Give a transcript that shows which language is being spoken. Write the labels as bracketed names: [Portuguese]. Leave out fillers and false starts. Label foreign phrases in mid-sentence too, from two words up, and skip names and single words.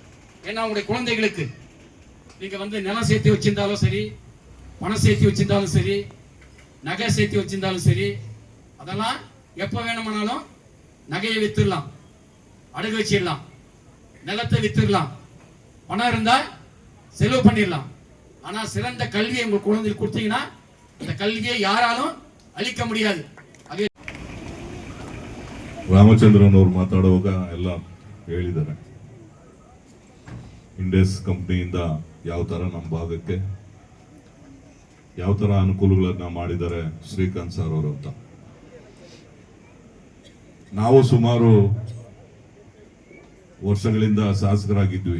[Tamil] ஏன்னா உங்களுடைய குழந்தைகளுக்கு நீங்க நிலம் சேர்த்து வச்சிருந்தாலும் சரி, பணம் சேர்த்து வச்சிருந்தாலும் சரி, நகை சேர்த்து வச்சிருந்தாலும் சரி, அதெல்லாம் எப்ப வேணுமானாலும் நகையை வித்துடலாம், அடகு வச்சிடலாம், நிலத்தை வித்துடலாம், பணம் இருந்தா செலவு பண்ணிடலாம். ஆனா சிறந்த கல்வியை உங்க குழந்தைகளுக்கு கொடுத்தீங்கன்னா அந்த கல்வியை யாராலும் ಅಳಿಕ முடியாது. [Kannada] ರಾಮಚಂದ್ರನ್ ಅವರು ಮಾತಾಡುವಾಗ ಎಲ್ಲ ಹೇಳಿದ್ದಾರೆ. ಇಂಡೆಸ್ ಕಂಪ್ನಿಯಿಂದ ಯಾವ ತರ ನಮ್ಮ ಭಾಗಕ್ಕೆ ಯಾವ ತರ ಅನುಕೂಲಗಳನ್ನ ಮಾಡಿದ್ದಾರೆ ಶ್ರೀಕಾಂತ್ ಸರ್ ಅವರು ಅಂತ. ನಾವು ಸುಮಾರು ವರ್ಷಗಳಿಂದ ಶಾಸಕರಾಗಿದ್ವಿ.